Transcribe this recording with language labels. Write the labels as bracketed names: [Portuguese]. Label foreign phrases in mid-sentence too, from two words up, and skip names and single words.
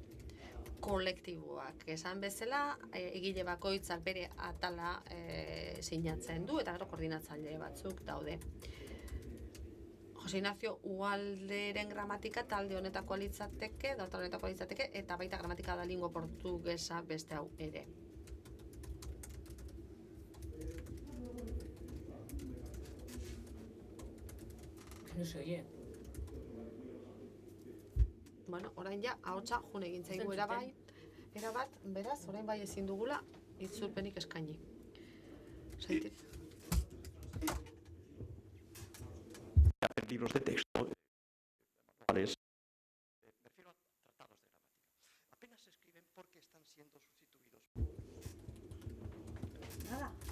[Basque] Kolektiboak esan bezala, egile bakoitzak bere atala sinatzen du, eta gero koordinatzaile batzuk daude. Jose Ignacio Ualderen gramatika talde honetakoa litzateke, eta baita gramatika da lingua portugesa beste hau ere. [Spanish] No se oye. [Basque] Bueno, orain ja, ahotsa june egin zaigu erabat, beraz, orain bai ezin dugula, itzulpenik eskaini. [Spanish] Libros de texto, refiero a tratados de gramática. Apenas se escriben porque están siendo sustituidos. Nada.